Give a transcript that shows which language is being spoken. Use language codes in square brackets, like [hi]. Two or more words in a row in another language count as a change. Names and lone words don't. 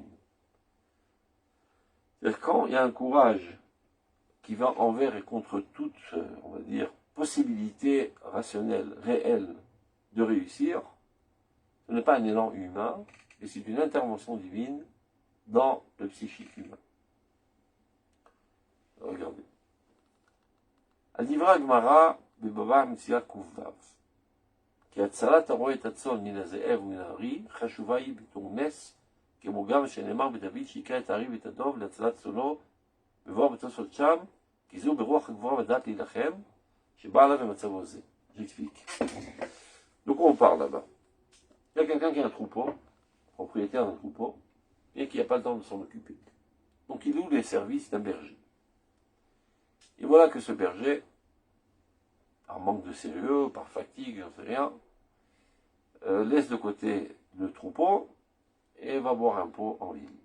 [fr] C'est-à-dire quand il y a un courage qui va envers et contre toute, on va dire, possibilité rationnelle, réelle de réussir, ce n'est pas un élan humain, mais c'est une intervention divine dans le psychique humain. Regardez. [he] על דברי גמרא, בבבא מציאה ק"ו, כי הצלת הרועה את הצאן מן הזאב ומן הארי חשובה היא בתור נס, כמו גם שנאמר בדוד שהיכה את הארי ואת הדוב להצלת צאנו, מבואר בתוספות שם, כי זו ברוח הגבורה ודעת להילחם, שבא עליו במצבו זה. [fr] J'explique. Donc on parle là-bas. Il y a quelqu'un qui a un troupeau, propriétaire d'un troupeau, et qui n'a pas le temps de s'en occuper. Donc il loue les services d'un berger. Et voilà que ce berger, par manque de sérieux, par fatigue, j'en sais rien, laisse de côté le troupeau et va boire un pot en ville.